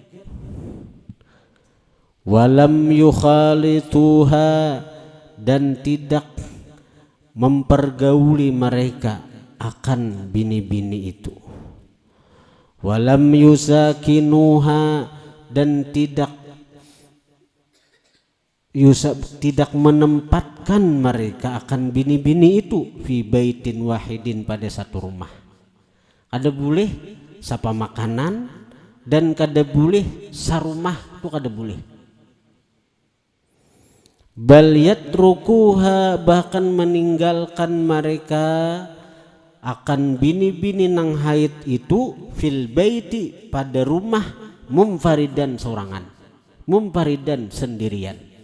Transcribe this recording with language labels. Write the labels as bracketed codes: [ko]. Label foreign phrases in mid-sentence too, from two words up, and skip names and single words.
[ar] ولم يخالطها, [bjn] dan tidak mempergauli mereka akan bini-bini itu. [ar] ولم يساكنها, [bjn] dan tidak menempatkan mereka akan bini-bini itu [ar] في بيت واحد, [bjn] pada satu rumah. Ada boleh sapa makanan dan kada boleh sarumah, itu kada boleh. [ar] بل يتركها, [bjn] bahkan meninggalkan mereka akan bini-bini nang haid itu [ar] في البيت, [bjn] pada rumah, mumfaridan, sorangan, mumfaridan, sendirian.